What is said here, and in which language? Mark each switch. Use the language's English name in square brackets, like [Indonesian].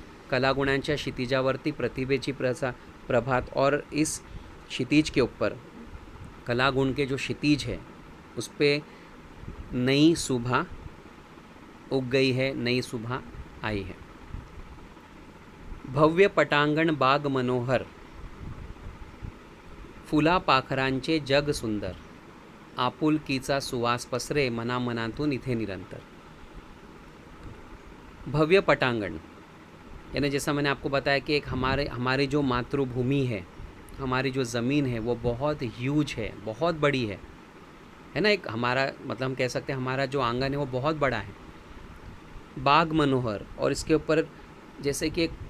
[Marathi] कलागुणांच्या क्षितिजावरती प्रतिभेची प्रभात, [Hindi] और इस क्षितिज के ऊपर, कला गुण के जो क्षितिज है उस पर नई सुबह उग गई है, नई सुबह आई है। [Marathi] भव्य पटांगण बाग मनोहर, फुला पाखरांचे जग सुंदर, आपुलकीचा सुवास पसरे मनामनातून इथे निरंतर। [Hindi] भव्य पटांगण यानी जैसा मैंने आपको बताया कि एक हमारी जो मातृभूमि है, हमारी जो ज़मीन है वो बहुत ह्यूज है, बहुत बड़ी है ना। एक हमारा मतलब हम कह सकते हैं हमारा जो आंगन है वो बहुत बड़ा है। बाग मनोहर, और इसके ऊपर जैसे कि एक